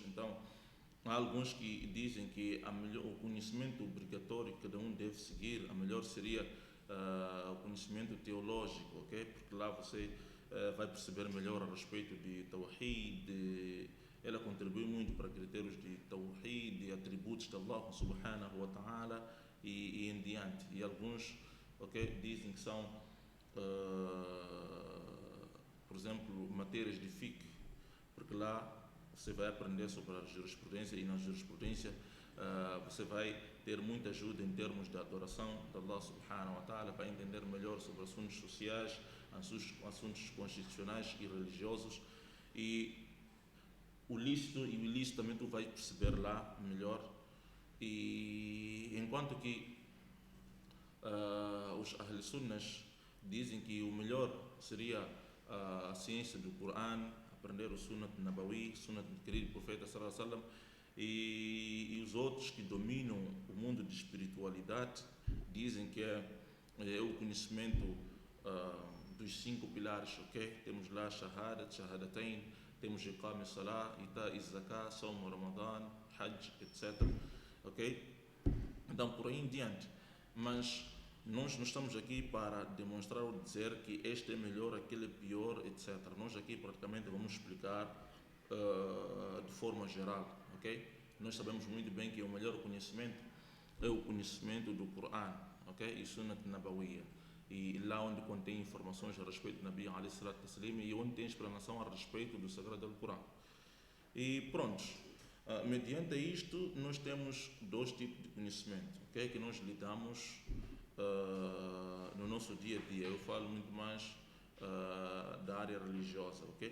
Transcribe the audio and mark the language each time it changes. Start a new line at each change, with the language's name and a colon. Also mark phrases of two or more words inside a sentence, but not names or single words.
Portuguese: Então, há alguns que dizem que o conhecimento obrigatório que cada um deve seguir, a melhor seria o conhecimento teológico, ok? Porque lá você vai perceber melhor a respeito de Tawhid, ela contribui muito para critérios de Tawhid, de atributos de
Arabic: الله سبحانه وتعالى
Portuguese: e em diante. E alguns, ok, dizem que são, por exemplo, matérias de fiqh, porque lá você vai aprender sobre a jurisprudência e na jurisprudência você vai ter muita ajuda em termos de adoração de
Arabic: الله سبحانه وتعالى,
Portuguese: para entender melhor sobre assuntos sociais, assuntos constitucionais e religiosos, e o lícito e o ilícito também tu vai perceber lá melhor. E enquanto que os
Arabic: أهل السنة
Portuguese: dizem que o melhor seria a ciência do Coran, aprender o
Arabic: السنة النبوية,
Portuguese: Sunnat do querido profeta
Arabic: صلى الله عليه وسلم,
Portuguese: e os outros que dominam o mundo de espiritualidade dizem que é o conhecimento dos 5 pilares, ok? Temos lá Shahadat, Shahadatain, temos
Arabic: إقام الصلاة, إيتاء الزكاة, صوم رمضان,
Portuguese: Hajj, etc. Ok? Então, por aí em diante. Mas nós não estamos aqui para demonstrar ou dizer que este é melhor, aquele é pior, etc. Nós aqui praticamente vamos explicar de forma geral, ok? Nós sabemos muito bem que o melhor conhecimento é o conhecimento do Coran, ok? E
Arabic: السنة النبوية,
Portuguese: e lá onde contém informações a respeito do
Arabic: النبي عليه الصلاة التسليم
Portuguese: e onde tem explanação a respeito do Sagrado Coran. E pronto, mediante isto nós temos dois tipos de conhecimento, ok? Que nós lidamos no nosso dia a dia. Eu falo muito mais da área religiosa, ok?